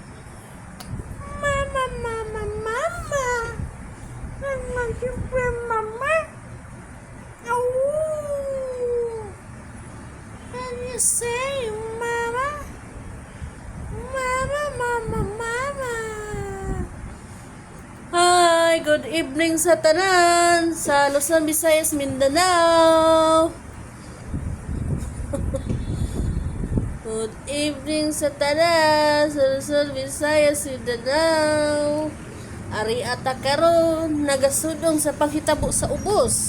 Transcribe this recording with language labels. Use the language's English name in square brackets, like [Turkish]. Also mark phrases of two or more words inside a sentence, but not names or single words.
[English] Mama, mama, mama. Mama, you mama. Oh. Can you say mama? Mama, mama, mama. Hi, good evening [Cebuano] sa tanan sa Luzon, Visayas, Mindanao. [English] Good evening [Cebuano] sa tanan sa Luzon, Visayas, Mindanao. Ari ata karon nagasudong sa panghitabo sa ubos.